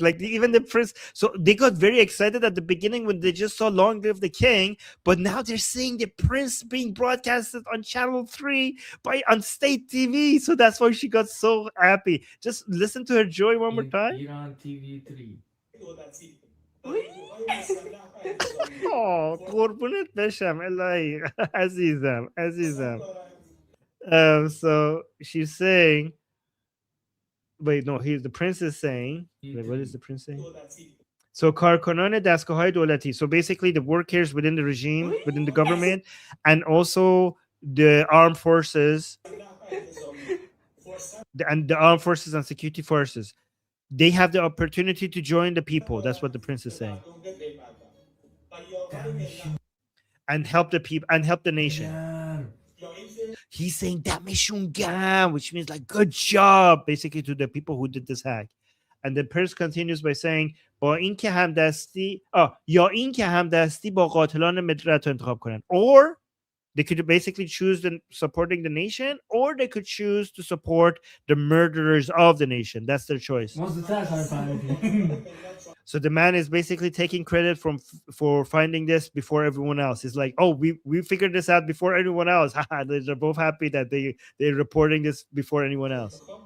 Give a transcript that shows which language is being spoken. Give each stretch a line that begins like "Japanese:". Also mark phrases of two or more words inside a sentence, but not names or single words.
English: Like even the prince, so they got very excited at the beginning when they just saw "Long Live the King," but now they're seeing the prince being broadcasted on Channel 3 on state TV. So that's why she got so happy. Just listen to her joy one more time. Iran TV 3.
Persian: Oh, قربونت بشم الهی عزیزم.
English: So she's saying, wait, no, the prince is saying, wait, what is the prince saying?
Persian: So کارکنان دستگاه‌های دولتی.
English: So basically the workers within the regime, within the government, and also the armed forces, the armed forces and security forces, they have the opportunity to join the people. That's what the prince is saying. And help the people and help the nation. He's saying
Persian: "دمشون گرم,"
English: which means like good job, basically, to the people who did this hack. And the prince continues by saying
Persian: با اینکه همدستی یا اینکه همدستی با قاتلان ملت رو انتخاب کنن,
English: or they could basically choose supporting the nation, or they could choose to support the murderers of the nation. That's their choice. So the man is basically taking credit for finding this before everyone else. It's like, oh, we figured this out before everyone else. They're both happy that they're reporting this before anyone else.